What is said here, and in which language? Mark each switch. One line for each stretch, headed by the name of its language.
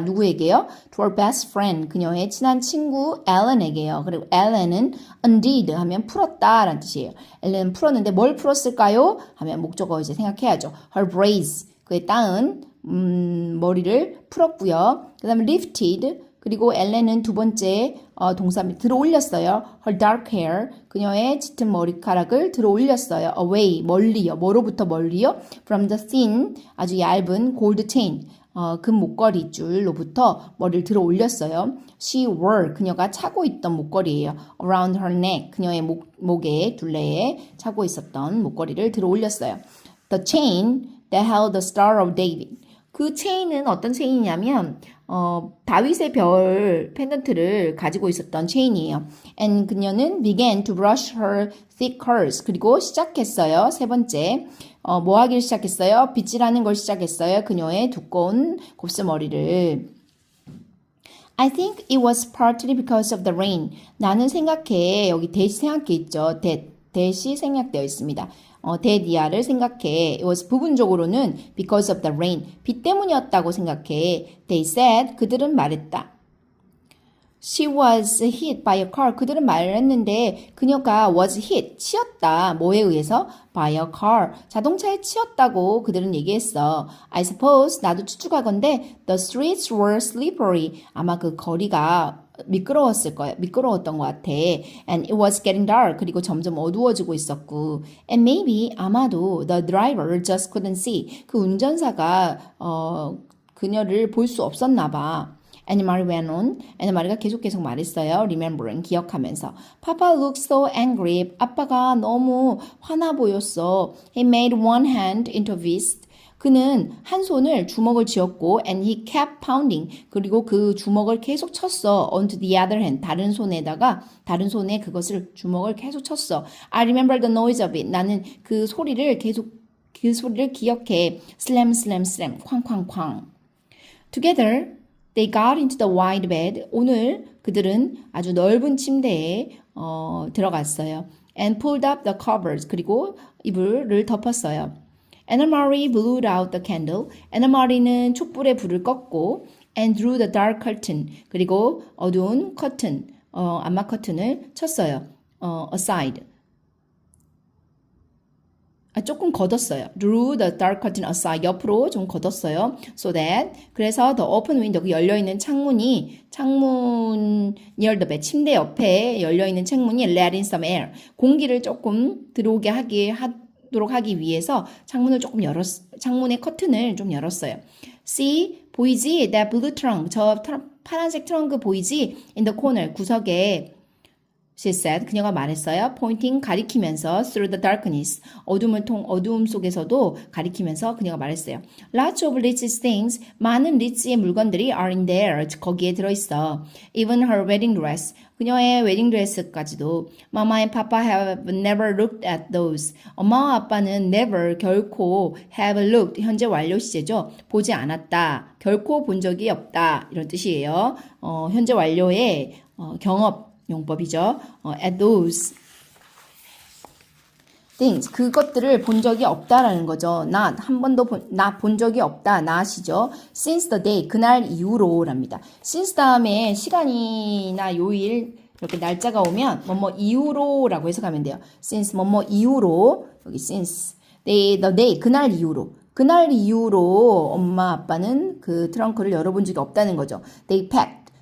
Korean: 누구에게요?
English: to her best friend,
Korean: 그녀의 친한 친구 Ellen에게요. 그리고 Ellen은 undid 하면 풀었다 라는 뜻이에요. Ellen은 풀었는데 뭘 풀었을까요? 하면 목적어 이제 생각해야죠.
English: her braids,
Korean: 그의 따은 머리를 풀었고요. 그 다음에 lifted, 그리고 엘렌은 두 번째 동사 들어 올렸어요.
English: Her dark hair,
Korean: 그녀의 짙은 머리카락을 들어 올렸어요. Away, 멀리요. 뭐로부터 멀리요?
English: From the thin,
Korean: 아주 얇은
English: gold chain,
Korean: 금 목걸이 줄로부터 머리를 들어 올렸어요.
English: She wore,
Korean: 그녀가 차고 있던 목걸이에요.
English: Around her neck,
Korean: 그녀의 목에 둘레에 차고 있었던 목걸이를 들어 올렸어요.
English: The chain that held the Star of David.
Korean: 그 체인은 어떤 체인이냐면 다윗의 별 펜던트를 가지고 있었던 체인이에요.
English: And 그녀는 began to brush her thick curls.
Korean: 그리고 시작했어요. 세 번째, 뭐 하기를 시작했어요? 빗질하는 걸 시작했어요. 그녀의 두꺼운 곱슬머리를.
English: I think it was partly because of the rain.
Korean: 나는 생각해. 여기 that이 생각해 있죠. that이 생략되어 있습니다. that이야를 생각해.
English: It was
Korean: 부분적으로는
English: because of the rain.
Korean: 비 때문이었다고 생각해.
English: They said,
Korean: 그들은 말했다.
English: She was hit by a car.
Korean: 그들은 말했는데 그녀가 was hit, 치였다. 뭐에 의해서?
English: by a car.
Korean: 자동차에 치였다고 그들은 얘기했어.
English: I suppose,
Korean: 나도 추측하건대
English: the streets were slippery.
Korean: 아마 그 거리가 미끄러웠을 거야. 미끄러웠던 것 같아.
English: And it was getting dark.
Korean: 그리고 점점 어두워지고 있었고.
English: And maybe,
Korean: 아마도
English: the driver just couldn't see.
Korean: 그 운전사가 그녀를 볼 수 없었나 봐.
English: Anna Marie went on.
Korean: Anna Marie가 계속 말했어요. Remembering, 기억하면서.
English: Papa looked so angry.
Korean: 아빠가 너무 화나 보였어.
English: He made one hand into a fist.
Korean: 그는 한 손을 주먹을 쥐었고
English: and he kept pounding.
Korean: 그리고 그 주먹을 계속 쳤어.
English: onto the other hand.
Korean: 다른 손에 그것을 주먹을 계속 쳤어.
English: I remember the noise of it.
Korean: 나는 그 소리를 계속 그 소리를 기억해.
English: slam, slam, slam.
Korean: 쾅쾅쾅.
English: Together, they got into the wide bed.
Korean: 오늘 그들은 아주 넓은 침대에 들어갔어요.
English: And pulled up the covers.
Korean: 그리고 이불을 덮었어요.
English: Anna Marie blew out the candle.
Korean: Anna Marie는 촛불에 불을 껐고
English: and drew the dark curtain.
Korean: 그리고 어두운 커튼, 암막 커튼을 쳤어요.
English: aside.
Korean: 조금 걷었어요.
English: Drew the dark curtain aside.
Korean: 옆으로 좀 걷었어요. So that.
English: 그래서 the open window,
Korean: 그 열려있는 창문
English: near the bed,
Korean: 침대 옆에 열려있는 창문이
English: let in some air.
Korean: 공기를 조금 들어오게 하도록 하기 위해서 창문의 커튼을 좀 열었어요.
English: See,
Korean: 보이지?
English: That blue trunk.
Korean: 저 파란색 트렁크 보이지?
English: In the corner,
Korean: 구석에.
English: She said,
Korean: 그녀가 말했어요.
English: Pointing,
Korean: 가리키면서
English: through the darkness.
Korean: 어두움 속에서도 가리키면서 그녀가 말했어요.
English: Lots of Lizzie's things.
Korean: 많은 리치의 물건들이
English: are in there.
Korean: 거기에 들어있어.
English: Even her wedding dress.
Korean: 그녀의 웨딩 드레스까지도.
English: Mama and Papa have never looked at those.
Korean: 엄마와 아빠는 never, 결코
English: have looked,
Korean: 현재 완료 시제죠. 보지 않았다. 결코 본 적이 없다. 이런 뜻이에요. 현재 완료의 경업 용법이죠.
English: at those things.
Korean: 그것들을 본 적이 없다라는 거죠. not, 한 번도 본 적이 없다. not이죠.
English: since the day,
Korean: 그날 이후로랍니다. since 다음에 시간이나 요일, 이렇게 날짜가 오면 뭐뭐 이후로라고 해석하면 돼요. since 뭐뭐 이후로, 여기
English: since the day,
Korean: 그날 이후로. 그날 이후로 엄마 아빠는 그 트렁크를 열어본 적이 없다는 거죠.
English: They packed.